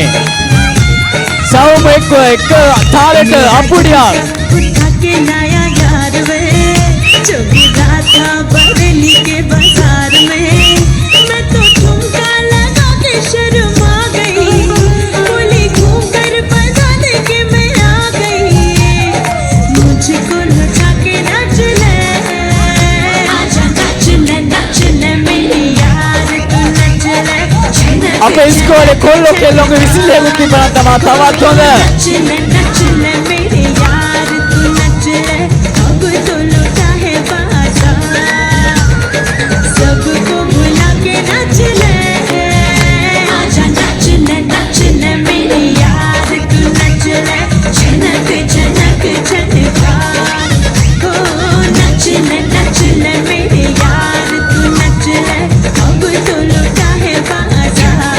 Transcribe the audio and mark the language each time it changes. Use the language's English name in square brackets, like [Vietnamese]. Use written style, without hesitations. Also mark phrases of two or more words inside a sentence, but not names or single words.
[Sinhala] සවුම එක තාලෙට අපුඩියක් [Hindi] जोगी गाथा बरेली के बाजार में मैं तो ठुमका लगा के शर्मा गई बोली घूम कर बजा दे के मैं आ गई मुझको लुटा के नाच ले आजा नाच ले मेरी यार तू नाच ले [Sinhala] අපේ ඉස්කෝලේ කොල්ලෝ කෙල්ලෝගේ විසිලෙකුත් තිබුණා තමයි තවත් හොඳ [Hindi] नाच ले मेरी यार तू नाच ले अब तो लुटा है बाजा सबको भुला के नाच ले आजा नाच ले मेरी यार तू नाच ले झनक झनक झनका हो नाच ले मेरी यार तू नाच ले अब तो लुटा है बाजा